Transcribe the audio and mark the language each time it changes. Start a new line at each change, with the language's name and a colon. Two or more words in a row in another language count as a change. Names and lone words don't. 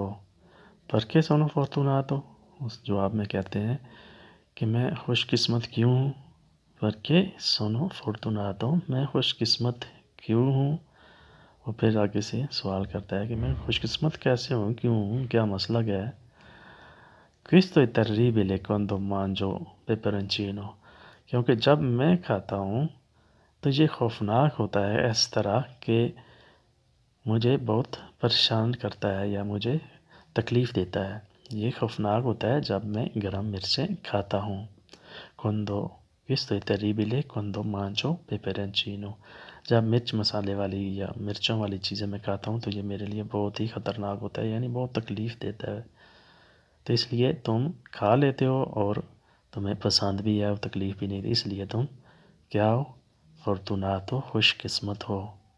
Italian: perché sono fortunato,
Urdu: اس جواب میں کہتے ہیں کہ میں خوش قسمت کیوں ہوں؟
Italian: perché sono fortunato,
Urdu: میں خوش قسمت کیوں ہوں؟ وہ پھر آگے سے سوال کرتا ہے کہ میں خوش قسمت کیسے ہوں، کیوں ہوں، کیا مسئلہ کیا ہے؟
Italian: Questo è terribile quando mangio peperoncino،
Urdu: کیونکہ جب میں کھاتا ہوں تو یہ خوفناک ہوتا ہے، اس طرح کہ مجھے بہت پریشان کرتا ہے یا مجھے تکلیف دیتا ہے۔ یہ خوفناک ہوتا ہے جب میں گرم مرچیں کھاتا ہوں۔
Italian: Quando questo è terribile quando mangio peperoncino،
Urdu: جب مرچ مسالے والی یا مرچوں والی چیزیں میں کھاتا ہوں تو یہ میرے لیے بہت ہی خطرناک ہوتا ہے، یعنی بہت تکلیف دیتا ہے۔ تو اس لیے تم کھا لیتے ہو اور تمہیں پسند بھی ہے اور تکلیف بھی نہیں، اس لیے تم کیا ہو؟ فورتوناتو، خوش قسمت ہو۔